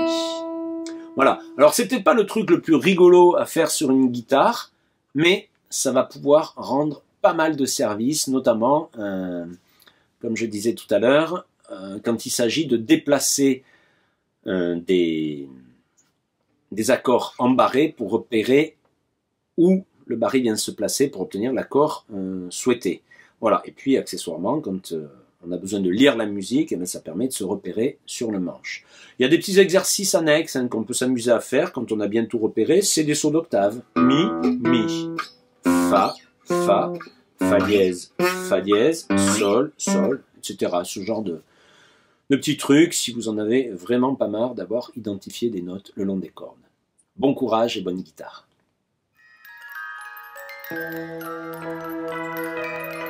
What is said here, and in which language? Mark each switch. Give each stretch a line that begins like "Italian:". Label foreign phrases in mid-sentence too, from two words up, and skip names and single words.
French: Voilà, alors c'est peut-être pas le truc le plus rigolo à faire sur une guitare, mais ça va pouvoir rendre pas mal de services, notamment, comme je disais tout à l'heure, quand il s'agit de déplacer des accords en barré pour repérer où le barré vient se placer pour obtenir l'accord souhaité. Voilà, et puis accessoirement, quand on a besoin de lire la musique, et ça permet de se repérer sur le manche. Il y a des petits exercices annexes qu'on peut s'amuser à faire quand on a bien tout repéré, c'est des sauts d'octave. Mi, mi, fa, fa dièse, sol, etc. Ce genre de petits trucs, si vous en avez vraiment pas marre d'avoir identifié des notes le long des cordes. Bon courage et bonne guitare.